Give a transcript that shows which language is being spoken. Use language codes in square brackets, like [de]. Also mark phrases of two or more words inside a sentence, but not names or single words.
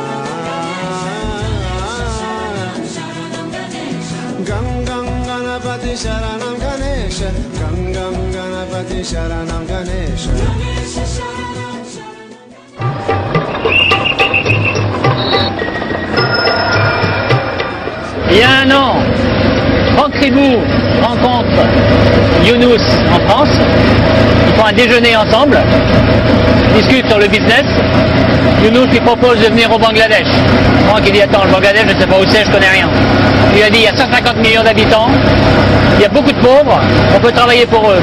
[sa] Sharanam Ganesha, Gangam Ganapati Sharanam Ganesha, Gangam Ganapati Sharanam Ganesha, Ganesha Sharanam Sharanam. [fr] Il y a un an, Franck Ribou rencontre Younous en France. Ils font un déjeuner ensemble, ils discutent sur le business. Younous lui propose de venir au Bangladesh. Franck il dit attends, le Bangladesh je ne sais pas où c'est, je connais rien. Il lui a dit il y a 150 millions d'habitants, il y a beaucoup de pauvres, on peut travailler pour eux.